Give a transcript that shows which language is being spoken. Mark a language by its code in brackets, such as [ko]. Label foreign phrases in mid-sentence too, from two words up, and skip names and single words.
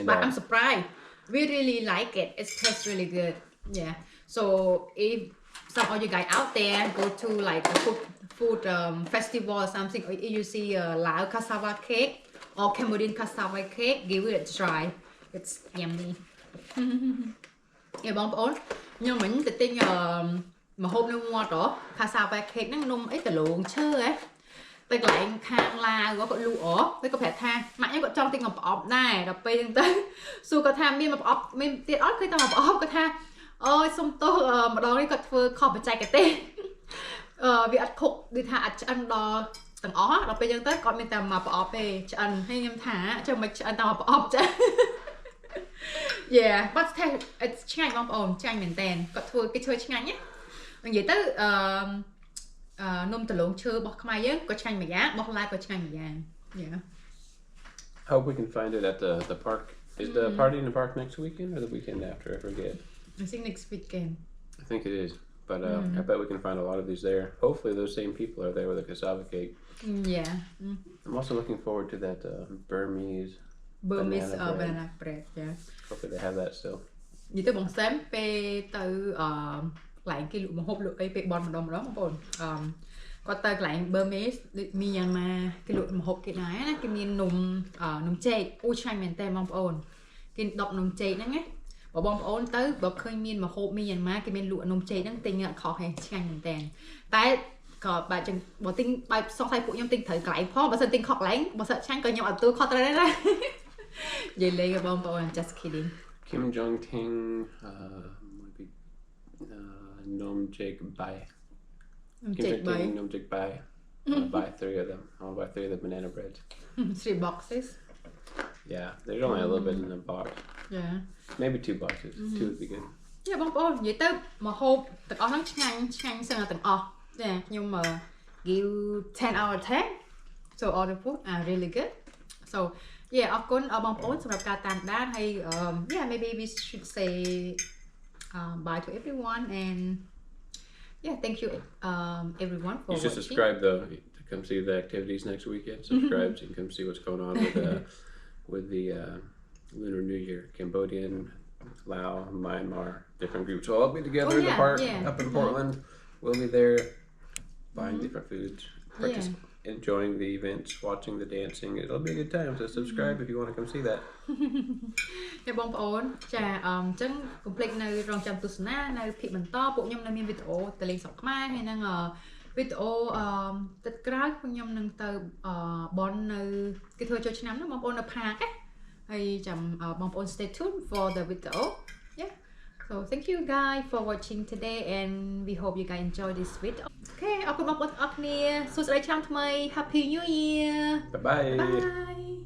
[en] but I'm surprised. We really like it. It tastes really good. Yeah. So if some of you guys out there go to like a food festival or something, or if you see a Lao cassava cake or Cambodian cassava cake, give it a try. It's yummy. Yeah, [km] បងប្អូនខ្ញុំមិញទៅទិញម្ហូបនៅមាត់ហ៎ [en] cassava cake [km] ហ្នឹងនំអីដលងឈើហ៎ទៅកន្លែងខាងឡាវគាត់លក់ហ៎ទៅគាត់ប្រាប់ថាម៉ាក់ខ្ញុំ គាត់ចង់ទិញមកប្រអប់ដែរដល់ពេលហ្នឹងទៅសួរគាត់ថាមានមកប្រអប់មានទៀតអត់ឃើញតែមកប្រអប់គាត់ថាអូយសុំទោសម្ដងនេះគាត់ធ្វើខុសបច្ចេកទេសវាអត់ខុកដូចថាអត់ឆ្អិនដល់ទាំងអស់ដល់ពេលហ្នឹងទៅគាត់មានតែមកប្រអប់ទេឆ្អិនហើយខ្ញុំថាចុះមិនឆ្អិនតែមកប្រអប់ចា [en] Yeah but it's [km] ឆ្ងាញ់បងប្អូនឆ្ងាញ់មែនតើគាត់ធ្វើគេធ្វើឆ្ងាញ់ណានិយាយទៅនំដលងឈើរបស់ខ្មែរយើងក៏ឆ្ងាញ់មួយយ៉ាងរបស់ឡាវក៏ឆ្ងាញ់មួយយ៉ាង Yeah [en] Hope we can find it at the park. Is the party in the park next weekend or the weekend after? I forget. I think next weekend. I think it is. But I bet we can find a lot of these there. Hopefully those same people are there with a cassava cake. Yeah. I'm also looking forward to that Burmese banana bread. Yeah. Hopefully they have that still. [km] និយាយទៅបងសែមពេលទៅកន្លែងគេលក់ម្ហូបលក់អីពេលបនម្ដងបងប្អូនគាត់ទៅកន្លែង Burmese ដូចមីយ៉ាន់ម៉ាគេលក់ម្ហូបគេដែរណាគេមាននំចេកអូឆ្ងាញ់មែនតើបងប្អូនគេដកនំចេកហ្នឹងណាបងប្អូនទៅបើឃើញមានម្ហូបមីយ៉ាន់ម៉ាគេមានលក់នំចេកហ្នឹងទិញអត់ខុសទេឆ្ងាញ់មែនតើតែក៏បើចឹងបើទិញបែបសង្ស័យពួកខ្ញុំទិញត្រូវកន្លែងផងបើសិនទិញខុសកន្លែងបើសិនឆ្ងាញ់ក៏ខ្ញុំអត់ទទួលខុសត្រូវដែរណានិយាយលេងបងប្អូន [en] just kidding Kim Jong Ting might be Nom Jake Bai. Nom Jake Bai. I'll buy 3 of them. I'll buy 3 of the banana breads. 3 boxes. Yeah, there's only a little bit in the box. Yeah. Maybe 2 boxes. 2 would be good. Yeah [km] បងប្អូននិយាយទៅម្ហូបទាំងអស់ហ្នឹងឆ្ងាញ់សឹងទាំងអស់ចាខ្ញុំ [en] give 10 out of 10 so all the food are really good so yeah [km] អរគុណបងប្អូនសម្រាប់ការតាមដានហើយ [en] yeah maybe we should say bye to everyone and yeah thank you everyone for you should watching. Subscribe though to come see the activities next weekend. Subscribe so you can come see what's going on with the Lunar New Year. Cambodian, Laos, Myanmar, different groups will all be together in the park up in Portland. We'll be there buying different foods, enjoying the events, watching the dancing. It'll be a good time. So subscribe if you want to come see that. [km] បងប្អូនចាអញ្ចឹងកុំភ្លេចនៅរងចាំទស្សនានៅភាគបន្តពួកខ្ញុំនៅមានវីដេអូទៅលេងស្រុកខ្មែរហើយនឹងវីដេអូទឹកក្រោយពួកខ្ញុំនឹងទៅបននៅគេធ្វើចូលឆ្នាំហ្នឹងបងប្អូននៅផាកណាហើយចាំបងប្អូន [en] stay tuned for the video yeah so thank you guys for watching today and we hope you guys enjoy this video okay [km] អរគុណបងប្អូនទាំងអស់គ្នាសួស្តីឆ្នាំថ្មី [en] Happy New Year Bye bye bye